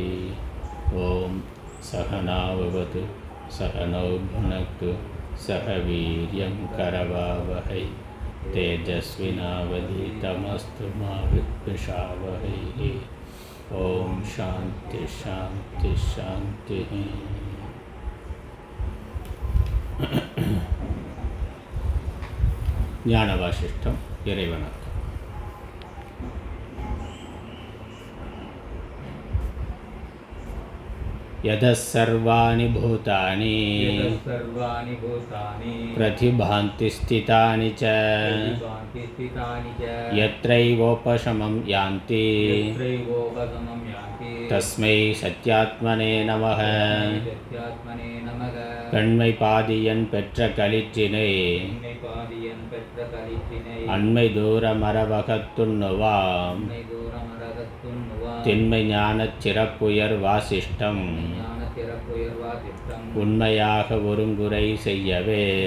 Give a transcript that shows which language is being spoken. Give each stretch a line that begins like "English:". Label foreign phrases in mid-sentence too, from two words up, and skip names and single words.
Sanskrit: ॐ सहना भवतु सहनौ भुनक्तु सह वीर्यं करवावहै तेजस्विनावधीतमस्तु मा विद्विषावहैः। ओम शांति शांति शांति।
Tamil: ஞான வாசிஷ்டம் இறைவணக்கம்.
Sanskrit: यतः सर्वाणि भूतानि प्रतिभान्ति स्थितानि च यत्रैवोपशमं यान्ति तस्मै सत्यात्मने नमः.
Tamil: கண்மை பாதியன் பெற்ற களிற்றினை அண்மை தூர மரவகத்துண்ணுவாம் திண்மை ஞானச் சிறப்புயர் வாசிஷ்டம் உண்மையாக ஒருங்குறை செய்யவே.